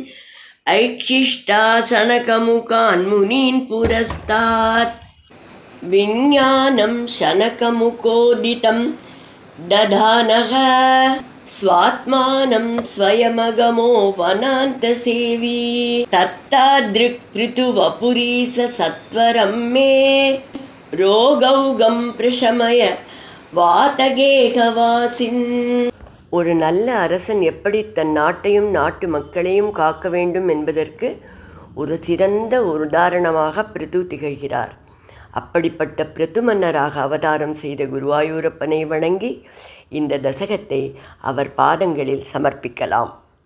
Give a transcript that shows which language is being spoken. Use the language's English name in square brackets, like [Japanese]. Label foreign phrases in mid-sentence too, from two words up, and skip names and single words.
[Sanskrit] ऐक्षिष्टाशनकमुखान् मुनीन् पुरस्तात् विज्ञानं शनकमुखोदितं दधानः स्वात्मानं स्वयमगमो वनान्तसेवी तत्तादृक्पृथुवपुरीश सत्वरं मे रोगौघं प्रशमय वातगेहवासिन्. [Tamil] ஒரு நல்ல அரசன் எப்படி தன் நாட்டையும் நாட்டு மக்களையும் காக்க வேண்டும் என்பதற்கு ஒரு சிறந்த உதாரணமாக பிருது திகழ்கிறார். அப்படிப்பட்ட பிருது மன்னராக அவதாரம் செய்த குருவாயூரப்பனை வணங்கி இந்த தசகத்தை அவர் பாதங்களில் சமர்ப்பிக்கலாம்.